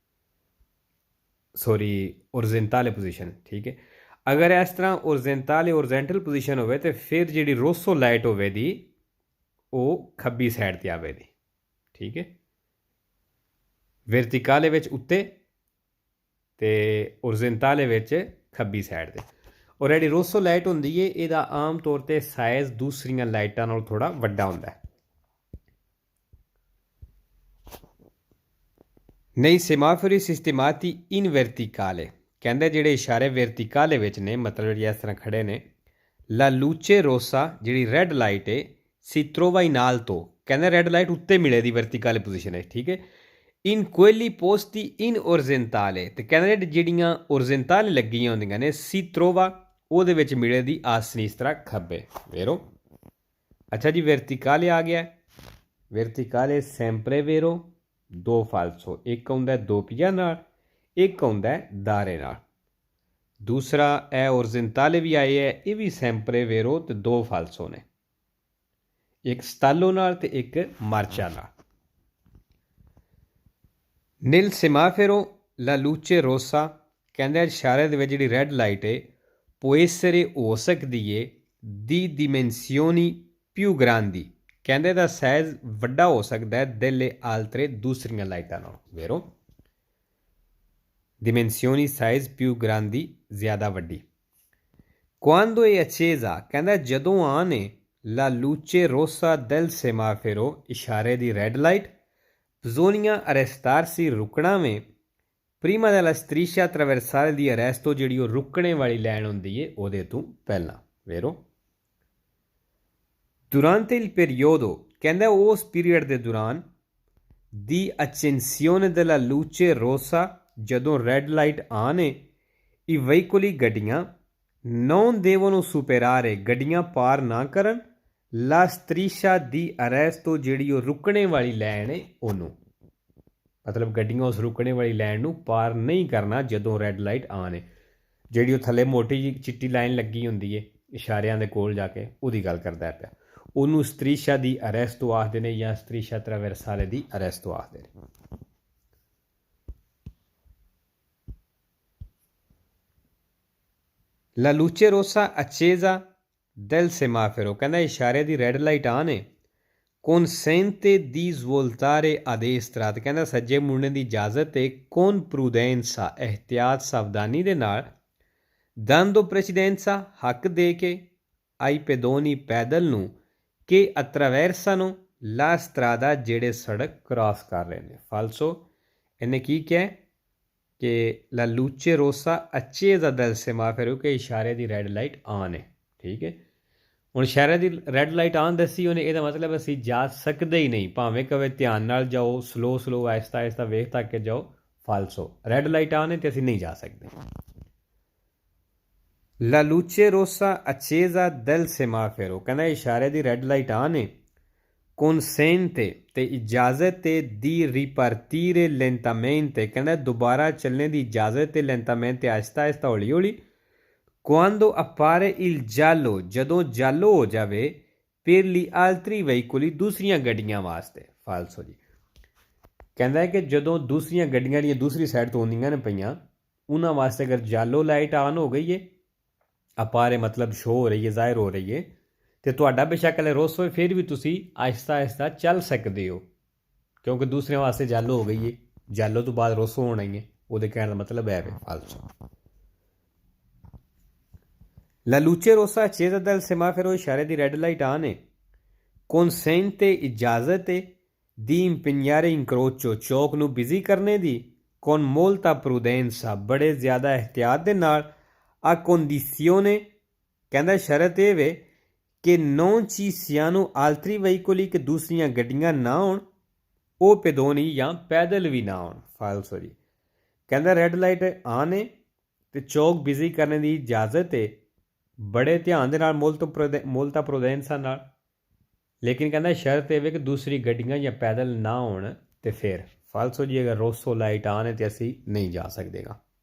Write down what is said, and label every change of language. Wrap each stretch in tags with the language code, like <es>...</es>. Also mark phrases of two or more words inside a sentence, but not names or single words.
<pa>ਸੌਰੀ</pa> <en>horizontal position</en> <pa>ਠੀਕ ਹੈ ਅਗਰ ਇਸ ਤਰ੍ਹਾਂ</pa> <en>horizontal position</en> <pa>ਹੋਵੇ ਤੇ ਫਿਰ ਜਿਹੜੀ ਰੋਸੋ ਲਾਈਟ ਹੋਵੇ ਦੀ ਉਹ ਖੱਬੀ ਸਾਈਡ ਤੇ ਆਵੇ ਦੀ ਠੀਕ ਹੈ ਵਰਟੀਕਲ ਵਿੱਚ ਉੱਤੇ ਤੇ ਓਰਜੈਂਟਲ ਵਿੱਚ ਖੱਬੀ ਸਾਈਡ ਤੇ ਔਰ ਜਿਹੜੀ ਰੋਸੋ ਲਾਈਟ ਹੁੰਦੀ ਹੈ ਇਹਦਾ ਆਮ ਤੌਰ ਤੇ ਸਾਈਜ਼ ਦੂਸਰੀਆਂ ਲਾਈਟਾਂ ਨਾਲੋਂ ਥੋੜਾ ਵੱਡਾ ਹੁੰਦਾ ਹੈ</pa> <it>nei semafori sistemati in verticale</it> <pa>ਕਹਿੰਦੇ ਜਿਹੜੇ ਇਸ਼ਾਰੇ ਵਰਟੀਕਲ ਵਿੱਚ ਨੇ ਮਤਲਬ ਜਿਹੜੀ ਇਸ ਤਰ੍ਹਾਂ ਖੜੇ ਨੇ</pa> <it>la luce rossa</it> <pa>ਜਿਹੜੀ</pa> <en>red light</en> <pa>ਹੈ</pa> <it>si trova in alto</it> <pa>ਕਹਿੰਦੇ</pa> <en>red light</en> <pa>ਉੱਤੇ ਮਿਲੇ ਦੀ</pa> <en>vertical position</en> <pa>ਹੈ ਠੀਕ ਹੈ</pa> <it>in quelli posti in orizzontale</it> <pa>ਤੇ ਕਹਿੰਦੇ ਜਿਹੜੀਆਂ orizzontale ਲੱਗੀਆਂ ਹੁੰਦੀਆਂ ਨੇ</pa> <it>si trova</it> <pa>ਉਹਦੇ ਵਿੱਚ ਮਿਲੇ ਦੀ ਆਸਨੀ ਇਸ ਤਰ੍ਹਾਂ ਖੱਬੇ ਵੇਰੋ ਅੱਛਾ ਜੀ ਵਰਟੀਕਲ ਆ ਗਿਆ ਵਰਟੀਕਲ</pa> <it>sempre vero</it> <pa>ਦੋ ਫਾਲਸੋ ਇੱਕ ਆਉਂਦਾ ਦੋ ਪੀਆ ਨਾਲ ਇੱਕ ਆਉਂਦਾ ਦਾਰੇ ਨਾਲ ਦੂਸਰਾ ਇਹ ਓਰਜੈਂਟਾਲੇ ਵੀ ਆਏ ਹੈ ਇਹ ਵੀ</pa> <it>sempre vero</it> <pa>ਤੇ ਦੋ ਫਾਲਸੋ ਨੇ ਇੱਕ ਸਟਾਲੋ ਨਾਲ ਤੇ ਇੱਕ ਮਾਰਚਾ ਨਾਲ</pa> <it>nel semaforo la luce rossa</it> <pa>ਕਹਿੰਦੇ ਇਸ਼ਾਰੇ ਦੇ ਵਿੱਚ ਜਿਹੜੀ</pa> <en>red light</en> <pa>ਹੈ</pa> <it>può essere</it> <pa>ਹੋ ਸਕਦੀ ਹੈ</pa> <it>di dimensioni più grandi</it> <pa>ਕਹਿੰਦੇ ਦਾ ਸਾਈਜ਼ ਵੱਡਾ ਹੋ ਸਕਦਾ ਹੈ</pa> <it>delle altre</it> <pa>ਦੂਸਰੀਆਂ ਲਾਈਟਾਂ ਨਾਲੋਂ vero</pa> <it>dimensioni size più grandi</it> <pa>ਜ਼ਿਆਦਾ ਵੱਡੀ</pa> <it>quando è accesa</it> <pa>ਕਹਿੰਦਾ ਜਦੋਂ ਆਨ ਹੈ</pa> <it>la luce rossa del semaforo</it> <pa>ਇਸ਼ਾਰੇ ਦੀ</pa> <en>red light</en> <it>bisogna arrestarsi</it> <pa>ਰੁਕਣਾ ਵੇ</pa> <it>prima della striscia traversale di arresto</it> <pa>ਜਿਹੜੀ ਉਹ ਰੁਕਣੇ ਵਾਲੀ ਲਾਈਨ ਹੁੰਦੀ ਹੈ ਉਹਦੇ ਤੋਂ ਪਹਿਲਾਂ vero</pa> <it>durante il periodo</it> <pa>ਕਹਿੰਦਾ ਉਸ ਪੀਰੀਅਡ ਦੇ ਦੌਰਾਨ ਦੀ</pa> <it>accensione della luce rossa</it> <pa>ਜਦੋਂ</pa> <en>red light</en> <pa>ਆਨ ਹੈ</pa> <it>i veicoli</it> <pa>ਗੱਡੀਆਂ</pa> <it>non devono superare</it> <pa>ਗੱਡੀਆਂ ਪਾਰ ਨਾ ਕਰਨ</pa> <it>la striscia di arresto</it> <pa>ਜਿਹੜੀ ਉਹ ਰੁਕਣੇ ਵਾਲੀ ਲਾਈਨ ਹੈ ਉਹਨੂੰ ਮਤਲਬ ਗੱਡੀਆਂ ਉਸ ਰੁਕਣੇ ਵਾਲੀ ਲਾਈਨ ਨੂੰ ਪਾਰ ਨਹੀਂ ਕਰਨਾ ਜਦੋਂ</pa> <en>red light</en> <pa>ਆਨ ਹੈ ਜਿਹੜੀ ਉਹ ਥੱਲੇ ਮੋਟੀ ਜਿਹੀ ਚਿੱਟੀ ਲਾਈਨ ਲੱਗੀ ਹੁੰਦੀ ਹੈ ਇਸ਼ਾਰਿਆਂ ਦੇ ਕੋਲ ਜਾ ਕੇ ਉਹਦੀ ਗੱਲ ਕਰਦਾ ਪਿਆ ਉਹਨੂੰ</pa> <it>striscia di arresto</it> <pa>ਆਖਦੇ ਨੇ ਜਾਂ</pa> <it>striscia traversale di arresto</it> <pa>ਆਖਦੇ ਨੇ</pa> <it>La luce rossa accesa del semaforo</it> <pa>ਕਹਿੰਦਾ ਇਸ਼ਾਰੇ ਦੀ</pa> <en>red light</en> <pa>ਆਨ ਹੈ</pa> <it>consente di svoltare a destra</it> <pa>ਤੇ ਕਹਿੰਦਾ ਸੱਜੇ ਮੁੜਨੇ ਦੀ ਇਜਾਜ਼ਤ ਹੈ con prudenza ehtiyat ਸਾਵਧਾਨੀ ਦੇ ਨਾਲ</pa> <it>dando precedenza</it> <pa>ਹੱਕ ਦੇ ਕੇ</pa> <it>ai pedoni</it> <pa>ਪੈਦਲ ਨੂੰ</pa> <it>che attraversano la strada</it> <pa>ਜਿਹੜੇ ਸੜਕ ਕ੍ਰਾਸ ਕਰ ਰਹੇ ਨੇ ਫਾਲਸੋ ਇਹਨੇ ਕੀ ਕਿਹਾ ਕਿ</pa> <it>la luce rossa accesa del semaforo</it> <pa>ਕਿ ਇਸ਼ਾਰੇ ਦੀ</pa> <en>red light</en> <pa>ਆਨ ਹੈ ਠੀਕ ਹੈ ਹੁਣ ਇਸ਼ਾਰੇ ਦੀ</pa> <en>red light</en> <pa>ਆਨ ਦੱਸੀ ਉਹਨੇ ਇਹਦਾ ਮਤਲਬ ਅਸੀਂ ਜਾ ਸਕਦੇ ਹੀ ਨਹੀਂ ਭਾਵੇਂ ਕਵੇ ਧਿਆਨ ਨਾਲ ਜਾਓ ਸਲੋ ਆਹਿਸਤਾ ਆਹਿਸਤਾ ਵੇਖ ਤੱਕ ਕੇ ਜਾਓ ਫਾਲਸੋ</pa> <en>red light</en> <pa>ਆਨ ਹੈ ਅਤੇ ਅਸੀਂ ਨਹੀਂ ਜਾ ਸਕਦੇ</pa> <it>La luce rossa accesa del semaforo</it> <pa>ਕਹਿੰਦਾ ਇਸ਼ਾਰੇ ਦੀ</pa> <en>red light</en> <pa>ਆਨ ਹੈ consente ਤੇ ਇਜਾਜ਼ਤ ਹੈ</pa> <it>di ripartire lentamente</it> <pa>ਕਹਿੰਦਾ ਦੁਬਾਰਾ ਚੱਲਣੇ ਦੀ ਇਜਾਜ਼ਤ ਹੈ lentamente ਆਹਿਸਤਾ ਆਹਿਸਤਾ ਹੌਲੀ ਹੌਲੀ</pa> <it>quando appare il giallo</it> <pa>ਜਦੋਂ ਜਾਲੋ ਹੋ ਜਾਵੇ</pa> <it>per gli altri veicoli</it> <pa>ਦੂਸਰੀਆਂ ਗੱਡੀਆਂ ਵਾਸਤੇ ਫਾਲਸੋ ਜੀ ਕਹਿੰਦਾ ਕਿ ਜਦੋਂ ਦੂਸਰੀਆਂ ਗੱਡੀਆਂ ਜਿਹੜੀਆਂ ਦੂਸਰੀ ਸਾਈਡ ਤੋਂ ਆਉਂਦੀਆਂ ਨੇ ਪਈਆਂ ਉਹਨਾਂ ਵਾਸਤੇ ਅਗਰ ਜਾਲੋ ਲਾਈਟ ਆਨ ਹੋ ਗਈ ਹੈ ਅਪਾਰੇ ਮਤਲਬ ਸ਼ੋ ਹੋ ਰਹੀ ਹੈ ਜ਼ਾਹਿਰ ਹੋ ਰਹੀ ਹੈ ਅਤੇ ਤੁਹਾਡਾ ਬੇਸ਼ੱਕ ਹਲੇ ਰੋਸ ਹੋਏ ਫਿਰ ਵੀ ਤੁਸੀਂ ਆਹਿਸਤਾ ਆਹਿਸਤਾ ਚੱਲ ਸਕਦੇ ਹੋ ਕਿਉਂਕਿ ਦੂਸਰਿਆਂ ਵਾਸਤੇ ਜਾਲੋ ਹੋ ਗਈ ਹੈ ਜਾਲੋ ਤੋਂ ਬਾਅਦ ਰੋਸੋ ਹੋਣਾ ਹੀ ਹੈ ਉਹਦੇ ਕਹਿਣ ਦਾ ਮਤਲਬ ਹੈ ਫਾਲਸੋ</pa> <it>La luce rossa accesa del semaforo</it> <pa>ਇਸ਼ਾਰੇ ਦੀ</pa> <en>red light</en> <pa>ਆਨ ਹੈ consente ਇਜਾਜ਼ਤ ਹੈ</pa> <it>di impegnare incrocio</it> <pa>ਚੌਕ ਨੂੰ ਬਿਜ਼ੀ ਕਰਨੇ ਦੀ</pa> <it>con molta</it> <pa>prudenza ਬੜੇ ਜ਼ਿਆਦਾ ਇਹਤਿਆਤ ਦੇ ਨਾਲ</pa> <it>a condizione</it> <pa>ਕਹਿੰਦਾ ਸ਼ਰਤ ਇਹ ਵੇ ਕਿ</pa> <it>non ci siano altri veicoli</it> <pa>ਕਿ ਦੂਸਰੀਆਂ ਗੱਡੀਆਂ ਨਾ ਹੋਣ ਉਹ ਪੈਦੋਨੀ ਜਾਂ ਪੈਦਲ ਵੀ ਨਾ ਹੋਣ ਫਾਲਸੋ ਜੀ ਕਹਿੰਦਾ</pa> <en>red light</en> <pa>ਆਨ ਹੈ ਅਤੇ ਚੌਕ ਬਿਜ਼ੀ ਕਰਨ ਦੀ ਇਜਾਜ਼ਤ ਹੈ ਬੜੇ ਧਿਆਨ ਦੇ ਨਾਲ</pa> <it>molta prudenza</it> <pa>ਨਾਲ ਲੇਕਿਨ ਕਹਿੰਦਾ ਸ਼ਰਤ ਇਹ ਵੇ ਕਿ ਦੂਸਰੀ ਗੱਡੀਆਂ ਜਾਂ ਪੈਦਲ ਨਾ ਹੋਣ ਅਤੇ ਫਿਰ ਫਾਲਸੋ ਜੀ ਅਗਰ ਰੋਸੋ ਲਾਈਟ ਆਨ ਹੈ ਤਾਂ ਅਸੀਂ ਨਹੀਂ ਜਾ ਸਕਦੇਗਾ</pa>